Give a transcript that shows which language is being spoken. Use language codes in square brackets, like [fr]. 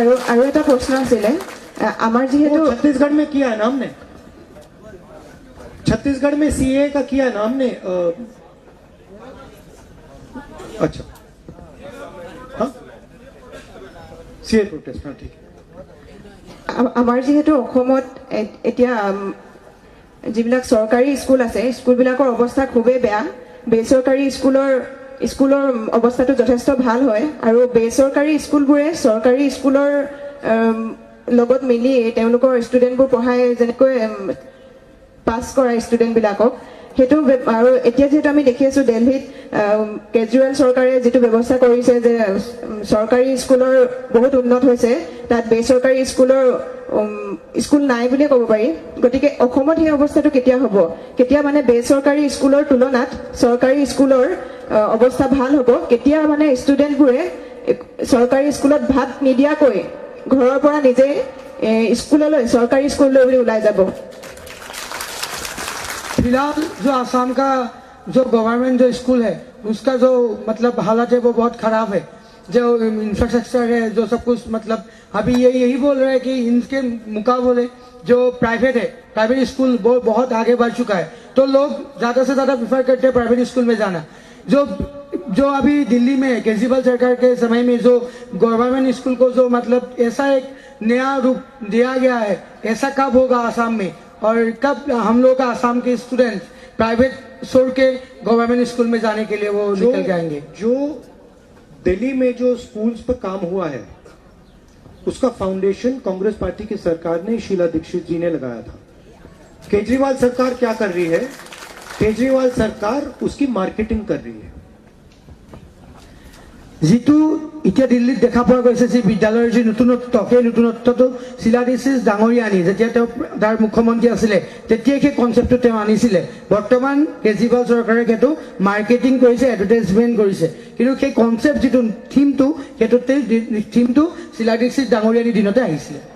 [as] আৰু এটা প্ৰশ্ন আছিলে আমাৰ যিহেতু [hi] वो छत्तीसगढ़ में किया है ना हमने, छत्तीसगढ़ में सीए का किया है ना हमने। अच्छा, हाँ, सीए प्रोटेस्ट, हाँ ठीक है। [as] আমাৰ যিহেতু অসমত এতিয়া যিবিলাক চৰকাৰী স্কুল আছে স্কুলবিলাকৰ অৱস্থা খুবেই বেয়া বেচৰকাৰী স্কুলৰ অৱস্থাটো যথেষ্ট ভাল হয় আৰু বেচৰকাৰী স্কুলবোৰে চৰকাৰী স্কুলৰ লগত মিলি তেওঁলোকৰ ষ্টুডেণ্টবোৰ পঢ়াই যেনেকৈ পাছ কৰা ষ্টুডেণ্টবিলাকক সেইটো আৰু এতিয়া যিহেতু আমি দেখি আছোঁ দিল্লীত কেজৰিৱাল চৰকাৰে যিটো ব্যৱস্থা কৰিছে যে চৰকাৰী স্কুলৰ বহুত উন্নত হৈছে তাত বেচৰকাৰী স্কুল নাই বুলিয়ে ক'ব পাৰি গতিকে অসমত সেই অৱস্থাটো কেতিয়া হ'ব কেতিয়া মানে বেচৰকাৰী স্কুলৰ তুলনাত চৰকাৰী স্কুলৰ অৱস্থা ভাল হ'ব কেতিয়া মানে ষ্টুডেণ্টবোৰে চৰকাৰী স্কুলত ভাত নিদিয়াকৈ ঘৰৰ পৰা নিজে স্কুললৈ চৰকাৰী স্কুললৈ বুলি ওলাই যাব [hi] फिलहाल जो आसाम का जो गवर्नमेंट जो स्कूल है उसका जो मतलब हालत है वो बहुत खराब है जो इंफ्रास्ट्रक्चर है जो सब कुछ मतलब अभी यही बोल रहे हैं कि इनके मुकाबले जो प्राइवेट है प्राइवेट स्कूल वो बहुत आगे बढ़ चुका है तो लोग ज़्यादा से ज़्यादा प्रेफर करते हैं प्राइवेट स्कूल में जाना जो अभी दिल्ली में केजरीवाल सरकार के समय में जो गवर्नमेंट स्कूल को जो मतलब ऐसा एक नया रूप दिया गया है ऐसा कब होगा आसाम में और कब हम लोग का आसाम के स्टूडेंट प्राइवेट छोड़ के गवर्नमेंट स्कूल में जाने के लिए वो निकल जाएंगे जो दिल्ली में जो स्कूल्स पर काम हुआ है उसका फाउंडेशन कांग्रेस पार्टी की सरकार ने शीला दीक्षित जी ने लगाया था केजरीवाल सरकार क्या कर रही है केजरीवाल सरकार उसकी मार्केटिंग कर रही है [as] যিটো এতিয়া দিল্লীত দেখা পোৱা গৈছে যে বিদ্যালয়ৰ যি নতুনত্ব সেই নতুনত্বটো শিলা দীক্ষিত ডাঙৰীয়া আনি যেতিয়া তেওঁ তাৰ মুখ্যমন্ত্ৰী আছিলে তেতিয়াই সেই কনচেপ্টটো তেওঁ আনিছিলে বৰ্তমান কেজৰিৱাল চৰকাৰে সেইটো মাৰ্কেটিং কৰিছে এডভাৰটাইজমেণ্ট কৰিছে কিন্তু সেই কনচেপ্ট যিটো থিমটো সেইটোতে থিমটো শিলা দীক্ষিত ডাঙৰীয়াৰ দিনতে আহিছিলে